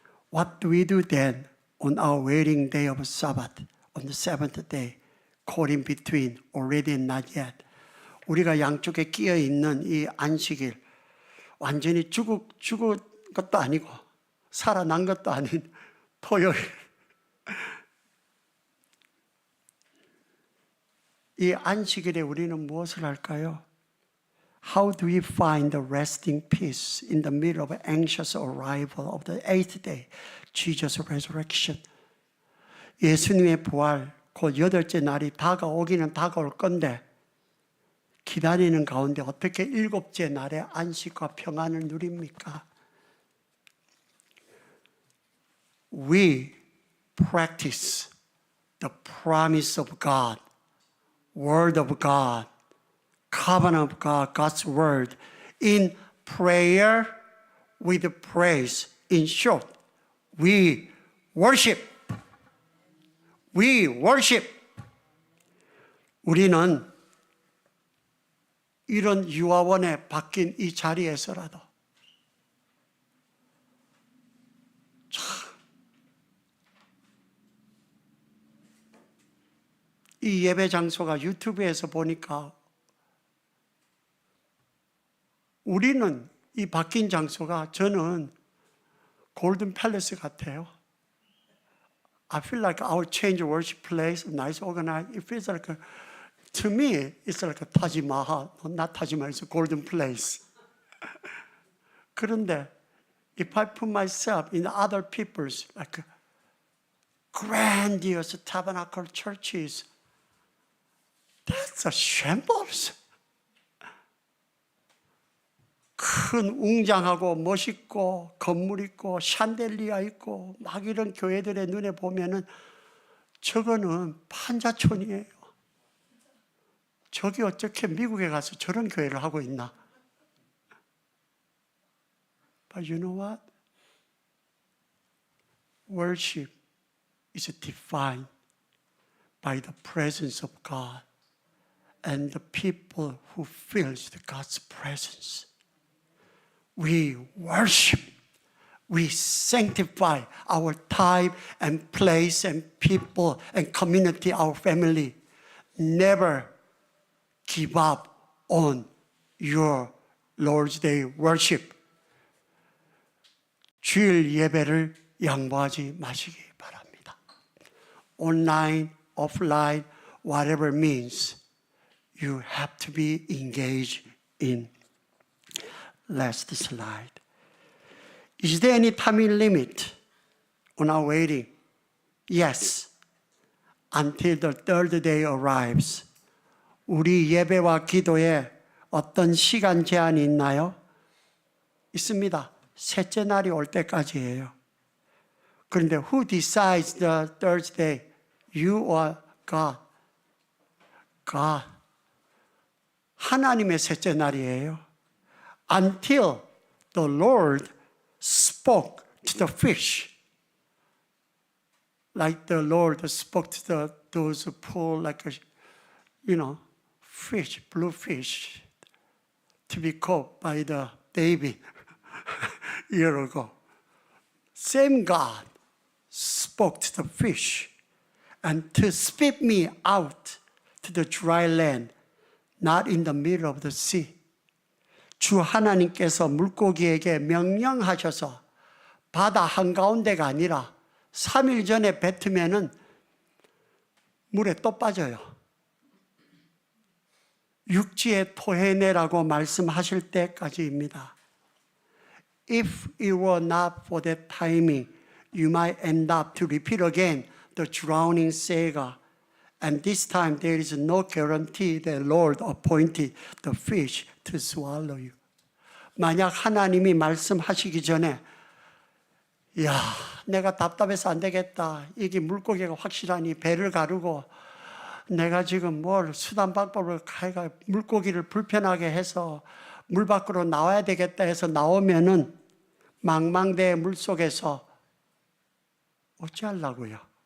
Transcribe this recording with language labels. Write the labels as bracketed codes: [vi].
[en] What do we do then on our waiting day of Sabbath, on the seventh day, caught in between, already and not yet? [ko] 우리가 양쪽에 끼어 있는 이 안식일, 완전히 죽은 것도 아니고 살아난 것도 아닌 토요일. 이 안식일에 우리는 무엇을 할까요? [en] How do we find the resting peace in the middle of anxious arrival of the eighth day, Jesus' resurrection? [ko] 예수님의 부활, 곧 여덟째 날이 다가오기는 다가올 건데 기다리는 가운데 어떻게 일곱째 날에 안식과 평안을 누립니까? [en] We practice the promise of God, word of God, covenant of God, God's word in prayer with praise. In short, we worship. We worship. [ko] 우리는 이런 유아원에 박힌 이 자리에서라도 이 예배 장소가 유튜브에서 보니까 우리는 이 바뀐 장소가 저는 골든 팰리스 같아요. [en] I feel like our change worship place, nice organized. It feels like, to me, it's like a Taj Mahal. Not Taj Mahal, it's a golden place. [ko] 그런데 [en] if I put myself in other people's like grandiose tabernacle churches, that's a shambles. [ko] 큰 웅장하고 멋있고 건물 있고 샨델리아 있고 막 이런 교회들의 눈에 보면은 저거는 판자촌이에요. 저기 어떻게 미국에 가서 저런 교회를 하고 있나? [en] But you know what? Worship is defined by the presence of God and the people who feels God's presence. We worship, we sanctify our time and place and people and community, our family. Never give up on your Lord's Day worship. [ko] 주일 예배를 양보하지 마시기 바랍니다. [en] Online, offline, whatever means, you have to be engaged in. Last slide. Is there any time limit on our waiting? Yes. Until the third day arrives. [ko] 우리 예배와 기도에 어떤 시간 제한이 있나요? 있습니다. 셋째 날이 올 때까지예요. 그런데 [en] who decides the third day? You or God? God. [ko] 하나님의 셋째 날이에요. [en] Until the Lord spoke to the fish, like the Lord spoke to those poor, like fish, blue fish, to be caught by the baby a year ago. Same God spoke to the fish and to spit me out to the dry land, not in the middle of the sea. [ko] 주 하나님께서 물고기에게 명령하셔서 바다 한가운데가 아니라 3일 전에 뱉으면은 물에 또 빠져요. 육지에 토해내라고 말씀하실 때까지입니다. [en] If it were not for that timing, you might end up to repeat again the drowning saga. And this time there is no guarantee that Lord appointed the fish to swallow you. [ko] 만약 하나님이 말씀하시기 전에 야, 내가 답답해서 안 되겠다. 이게 물고기가 확실하니 배를 가르고 내가 지금 뭘 수단 방법을 가해가 물고기를 불편하게 해서 물 밖으로 나와야 되겠다 해서 나오면은 망망대해 물속에서 어찌하려고요?